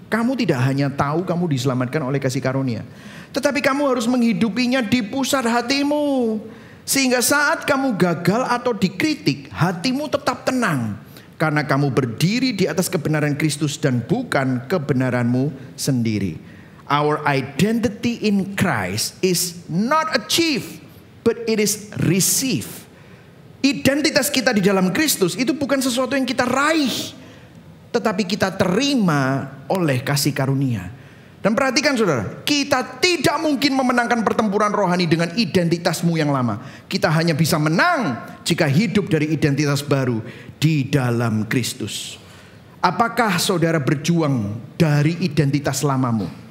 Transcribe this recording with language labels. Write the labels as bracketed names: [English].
[Indonesian] Kamu tidak hanya tahu kamu diselamatkan oleh kasih karunia. Tetapi kamu harus menghidupinya di pusat hatimu. Sehingga saat kamu gagal atau dikritik, hatimu tetap tenang. Karena kamu berdiri di atas kebenaran Kristus dan bukan kebenaranmu sendiri. [English] Our identity in Christ is not achieved, but it is received. [Indonesian] Identitas kita di dalam Kristus itu bukan sesuatu yang kita raih, tetapi kita terima oleh kasih karunia. Dan perhatikan saudara, kita tidak mungkin memenangkan pertempuran rohani dengan identitasmu yang lama. Kita hanya bisa menang jika hidup dari identitas baru di dalam Kristus. Apakah saudara berjuang dari identitas lamamu?